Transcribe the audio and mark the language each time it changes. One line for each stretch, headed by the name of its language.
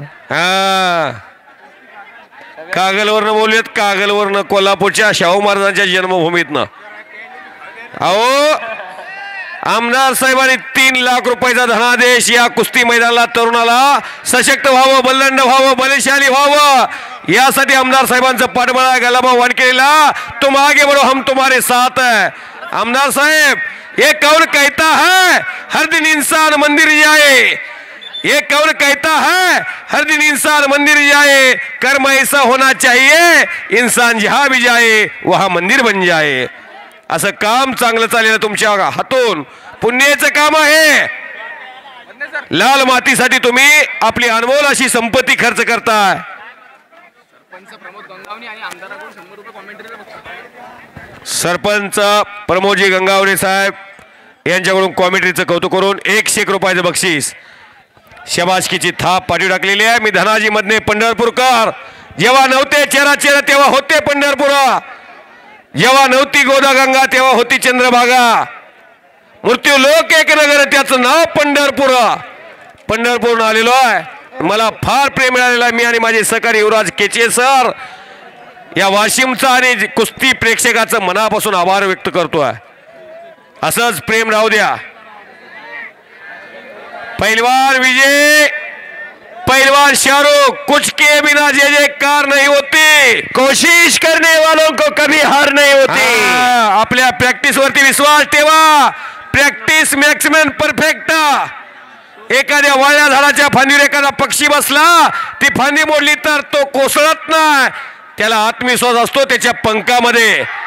Marathi: हा कागलवरनं बोलूयात, कागलवरनं, कोल्हापूरच्या शाहू महाराजांच्या जन्मभूमीतनं. अहो आमदार साहेबांनी 3 लाख रुपयाचा धनादेश या कुस्ती मैदानाला तरुणाला सशक्त व्हावं, बलंड व्हावं, बलशाली व्हावं यासाठी आमदार साहेबांचं पाठबळ गलाबा वानकेला.
Hindi: तुम आगे बढ़ो हम तुम्हारे साथ है. आमदार साहेब ये कौन कहता है हर दिन इंसान मंदिर जाए, ये कौन कहता है हर दिन इंसान मंदिर जाए, कर्म ऐसा होना चाहिए इंसान जहां भी जाए वहां मंदिर बन जाए.
Marathi: असं काम चांगलं चालेल तुमच्या हातून, पुण्याचं काम आहे. लाल मातीसाठी तुम्ही आपली अनमोल अशी संपत्ती खर्च करताय. सरपंच प्रमोदजी गंगावणे साहेब यांच्याकडून कॉमेंट्रीचं कौतुक करून 101 रुपयाचं बक्षीस, शबासकीची थाप पाठी टाकलेली आहे. मी धनाजी मधने पंढरपूरकर. जेव्हा नव्हते चेहरा तेव्हा होते पंढरपूर, जेव्हा नव्हती गोदागंगा तेव्हा होती चंद्रभागा. मृत्यू लोक एक नगर त्याचं नाव पंढरपूर. पंढरपूरनं आलेलो आहे. मला फार प्रेम मिळालेला आहे. मी आणि माझे सहकारी युवराज केचे सर या वाशिमचा आणि कुस्ती प्रेक्षकाचं मनापासून आभार व्यक्त करतोय. असंच प्रेम राहू द्या.
Hindi: पहलवान विजय, पहलवान शाहरुख, कुछ के बिना जय जयकार नहीं होती, कोशिश करने वालों को कभी हार नहीं होती.
Marathi: आपल्या प्रॅक्टिस वरती विश्वास ठेवा. Practice maximum perfect. एखाद्या वाळल्या झाडाच्या फांदीवर एखादा पक्षी बसला, ती फांदी मोडली तर तो कोसळत नाही. त्याला आत्मविश्वास असतो त्याच्या पंखामध्ये.